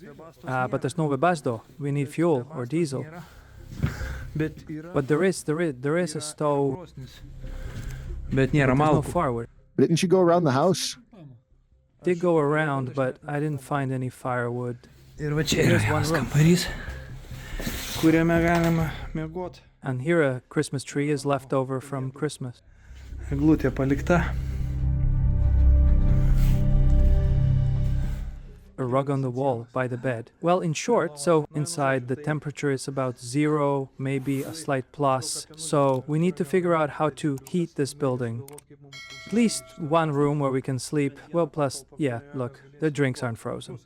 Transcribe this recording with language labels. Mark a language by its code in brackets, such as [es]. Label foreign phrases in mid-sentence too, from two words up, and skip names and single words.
[en] But there's no webasto. We need fuel or diesel. But there is a stove. But there's no firewood. Didn't you go around the house? Did go around, but I didn't find any firewood. Here's one room. [lt] Kuriame galima miegot. [en] And here a Christmas tree is left over from Christmas. [lt] Eglutė palikta. [en] A rug on the wall by the bed. Well, in short, so inside the temperature is about 0, maybe a slight plus. So we need to figure out how to heat this building. At least one room where we can sleep. Well, plus, yeah, look, the drinks aren't frozen.